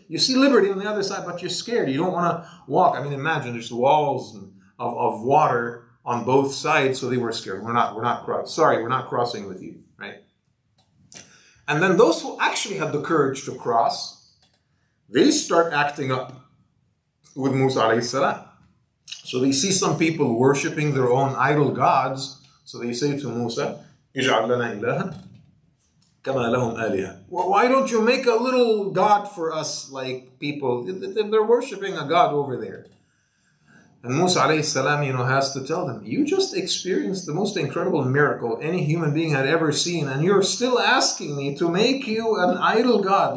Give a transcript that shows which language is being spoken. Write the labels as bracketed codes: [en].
[en] You see liberty on the other side, but you're scared. You don't want to walk. I mean, imagine there's walls of water on both sides, so they were scared. We're not crossing. Sorry, we're not crossing with you, right? And then those who actually had the courage to cross, they start acting up with Musa alayhi salam. So they see some people worshipping their own idol gods. So they say to Musa, [ar] اجعل لنا إلها كما لهم آلهة. [en] Well, why don't you make a little god for us like people? They're worshipping a god over there. And Musa alayhi salam, has to tell them, you just experienced the most incredible miracle any human being had ever seen, and you're still asking me to make you an idol god.